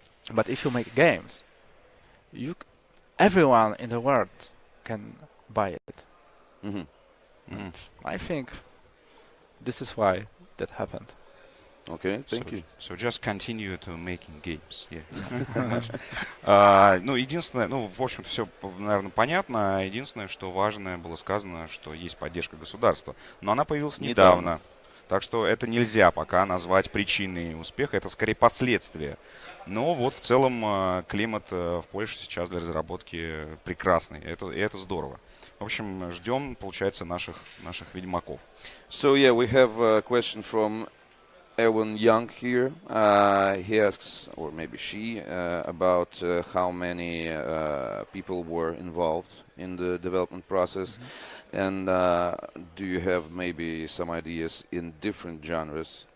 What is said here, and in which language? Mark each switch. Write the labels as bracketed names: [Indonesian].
[English] But if you make games, everyone in the world can buy it. I think this is why that happened. Okay, thank you. So just continue to making games. Yeah. [Russian] Ну, единственное, в общем-то, все, наверное, понятно. Единственное, что важное было сказано, что есть поддержка государства. Но она появилась недавно. Так что это нельзя пока назвать причиной успеха. Это скорее последствия. Но вот в целом климат в Польше сейчас для разработки прекрасный. И это здорово. В общем, ждем, получается, наших ведьмаков. [English] So yeah, we have a question from Ewan Young here. He asks, or maybe she, about how many people were involved in the development process, and do you have maybe some ideas in different genres?